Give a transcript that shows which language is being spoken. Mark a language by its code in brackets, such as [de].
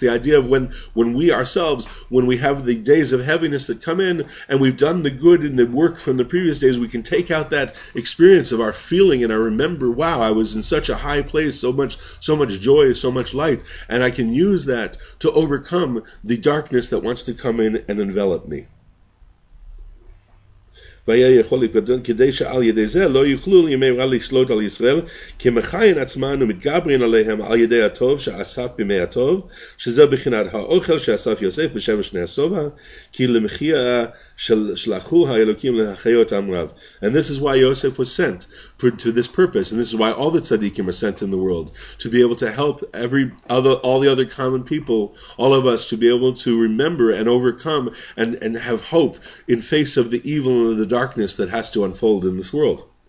[en] The idea of when we ourselves, when we have the days of heaviness that come in, and we've done the good in the work from the previous days, we can take out that experience of our feeling, and I remember, wow, I was in such a high place, so much joy, so much light, and I can use that to overcome the darkness that wants to come in and envelop me. [he] כדי שעל ידי זה לא יוכלו ימי רע לשלוט על ישראל, כי מכין עצמן ומתגברין עליהם על ידי הטוב שאסף בימי הטוב, שזה בחינת האוכל שאסף יוסף בשבע שני השובע, כי למחיה שלחו האלוקים להחיות עם רב. [en] And this is why Yosef was sent to this purpose, and this is why all the tzaddikim are sent in the world, to be able to help all the other common people, all of us, to be able to remember and overcome and have hope in face of the evil and the darkness that has to unfold in this world.